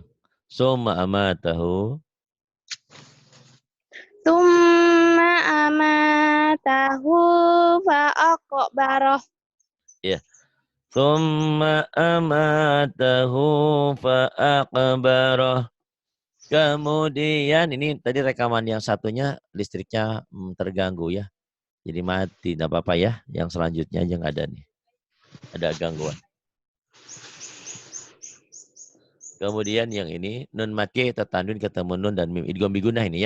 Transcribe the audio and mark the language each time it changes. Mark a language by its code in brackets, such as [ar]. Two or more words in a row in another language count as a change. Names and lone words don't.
[ar] ثم أماته. ثم أماته فأقبره. Ya. ثم أماته فأقبره. [id] Kemudian ini tadi rekaman yang satunya listriknya terganggu ya. Jadi mati, tidak apa-apa ya. Yang selanjutnya aja nggak ada nih. Ada gangguan. Kemudian yang ini nun mati tertanwin ketemu nun dan mim [ar] إدغام بغنة [id] ini ya.